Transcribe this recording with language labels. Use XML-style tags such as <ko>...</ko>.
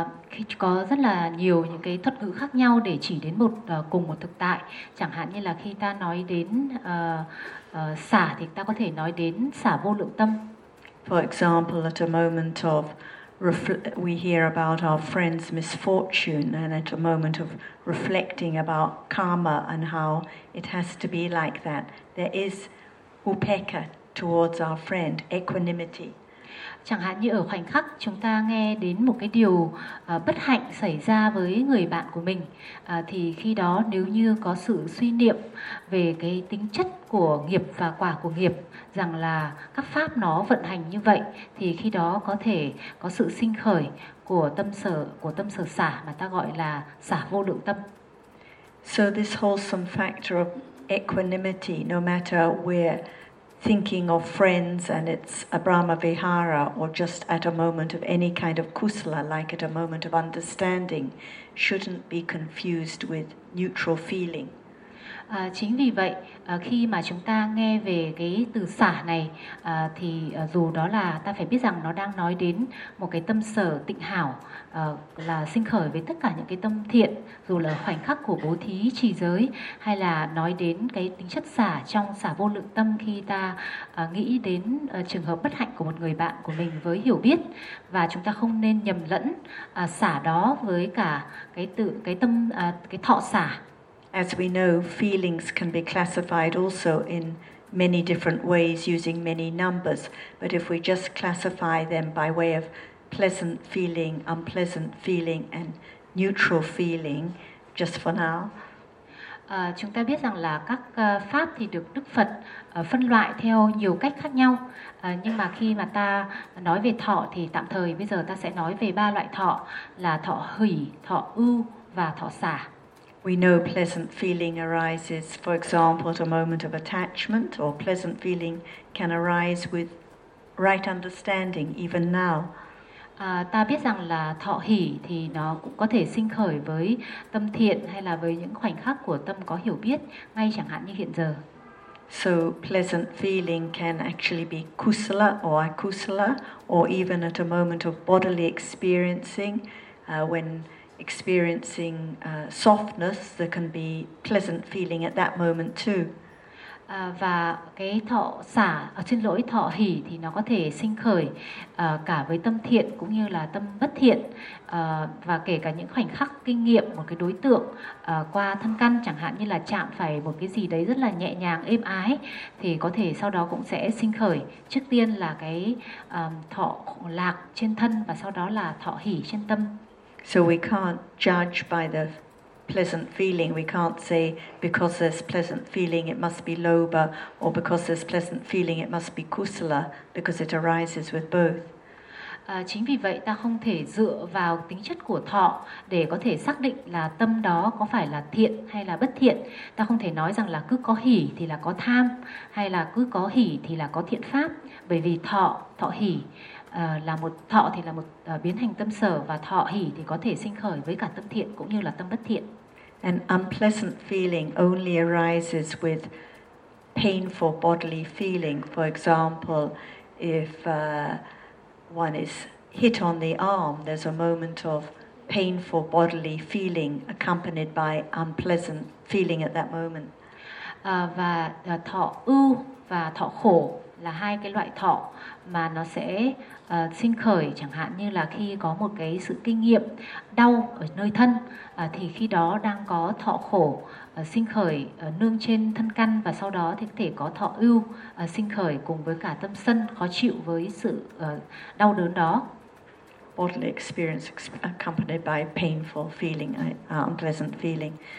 <vi>khi có rất là nhiều những cái thuật ngữ khác nhau để chỉ đến một cùng một thực tại. Chẳng hạn như là khi ta nói đến xả thì ta có thể nói đến xả vô lượng tâm.</vi> <en>For example, at a moment of we hear about our friend's misfortune, and at a moment of reflecting about karma and how it has to be like that, there is upekkha towards our friend, equanimity.</en> <vi>Chẳng hạn như ở khoảnh khắc chúng ta nghe đến một cái điều bất hạnh xảy ra với người bạn của mình, thì khi đó nếu như có sự suy niệm về cái tính chất của nghiệp và quả của nghiệp, rằng là các pháp nó vận hành như vậy, thì khi đó có thể có sự sinh khởi của tâm sở xả, mà ta gọi là xả vô lượng tâm.</vi> <en>So this wholesome factor of equanimity, no matter where thinking of friends and it's a Brahma Vihara or just at a moment of any kind of kusala, like at a moment of understanding, shouldn't be confused with neutral feeling.</en> <vi>Chính vì vậy, khi mà chúng ta nghe về cái từ xả này, thì dù đó là ta phải biết rằng nó đang nói đến một cái tâm sở tịnh hảo, là sinh khởi với tất cả những cái tâm thiện, dù là khoảnh khắc của bố thí trì giới, hay là nói đến cái tính chất xả trong xả vô lượng tâm khi ta nghĩ đến trường hợp bất hạnh của một người bạn của mình với hiểu biết, và chúng ta không nên nhầm lẫn xả đó với cả cái thọ xả.</vi> <en>As we know, feelings can be classified also in many different ways using many numbers. But if we just classify them by way of pleasant feeling, unpleasant feeling, and neutral feeling, just for now.</en> <vi>Chúng ta biết rằng là các pháp thì được Đức Phật phân loại theo nhiều cách khác nhau. Nhưng mà khi mà ta nói về thọ thì tạm thời bây giờ ta sẽ nói về ba loại thọ là thọ hỷ, thọ ưu và thọ xả.</vi> <en>We know pleasant feeling arises, for example, at a moment of attachment, or pleasant feeling can arise with right understanding, even now.</en> <vi>Ta biết rằng là thọ hỷ thì nó cũng có thể sinh khởi với tâm thiện hay là với những khoảnh khắc của tâm có hiểu biết, ngay chẳng hạn như hiện giờ.</vi> <en>So pleasant feeling can actually be kusala or akusala, or even at a moment of bodily experiencing, when experiencing softness, there can be pleasant feeling at that moment too.</en> <vi>Và cái thọ xả, xin lỗi, thọ hỷ thì nó có thể sinh khởi cả với tâm thiện cũng như là tâm bất thiện, và kể cả những khoảnh khắc kinh nghiệm một cái đối tượng qua thân căn, chẳng hạn như là chạm phải một cái gì đấy rất là nhẹ nhàng êm ái, thì có thể sau đó cũng sẽ sinh khởi trước tiên là cái thọ lạc trên thân và sau đó là thọ hỷ trên tâm.</vi> <en>So we can't judge by the pleasant feeling. We can't say because there's pleasant feeling it must be lobha, or because there's pleasant feeling it must be kusala, because it arises with both.</en> <vi>Chính vì vậy ta không thể dựa vào tính chất của thọ để có thể xác định là tâm đó có phải là thiện hay là bất thiện. Ta không thể nói rằng là cứ có hỷ thì là có tham, hay là cứ có hỷ thì là có thiện pháp, bởi vì thọ hỷ là một thọ thì là một biến hành tâm sở, và thọ hỷ thì có thể sinh khởi với cả tâm thiện cũng như là tâm bất thiện.</vi> <en>An unpleasant feeling only arises with painful bodily feeling. For example, if one is hit on the arm, there's a moment of painful bodily feeling accompanied by unpleasant feeling at that moment.</en> <vi>Và thọ ưu và thọ khổ là hai cái loại thọ mà nó sẽ sinh khởi, chẳng hạn như là khi có một cái sự kinh nghiệm đau ở nơi thân, thì khi đó đang có thọ khổ sinh khởi nương trên thân căn, và sau đó thì có thể có thọ ưu sinh khởi cùng với cả tâm sân khó chịu với sự đau đớn đó.</vi> <en>Bodily experience accompanied by painful feeling, unpleasant feeling.</en>